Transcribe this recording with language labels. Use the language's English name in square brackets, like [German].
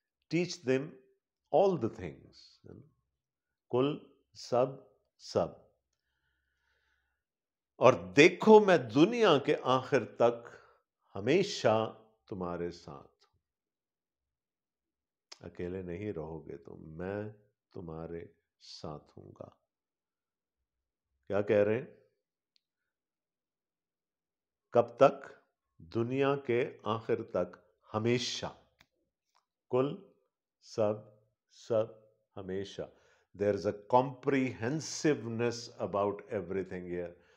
[English] Teach them all the things. [Urdu] کل، سب. اور دیکھو میں دنیا کے آخر تک ہمیشہ تمہارے ساتھ. اکیلے نہیں رہو گے تم، میں تمہارے ساتھ ہوں گا. کیا کہہ رہے ہیں؟ کب تک؟ دنیا کے آخر تک، ہمیشہ. کل، سب، ہمیشہ. [English] There is a comprehensiveness about everything here.